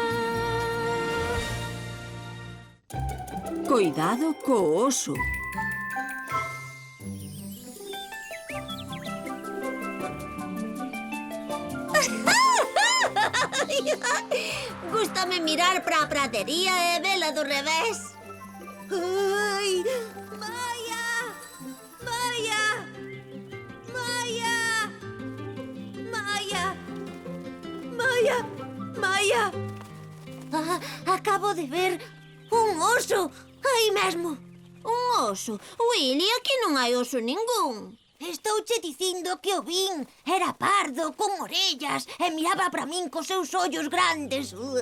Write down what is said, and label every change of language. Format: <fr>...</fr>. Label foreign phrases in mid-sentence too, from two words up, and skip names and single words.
<gl>Coidado co oso. Gústame mirar para a pradería e vela do revés. Ai, Maia! Maia! Maia! Maia! Maia! Maia! Acabo de ver un oso. Aí mesmo. Un oso. Willy, aquí non hai oso ningún. Estouche dicindo que o vin. Era pardo, con orellas, e miraba para min cos seus ollos grandes.</gl>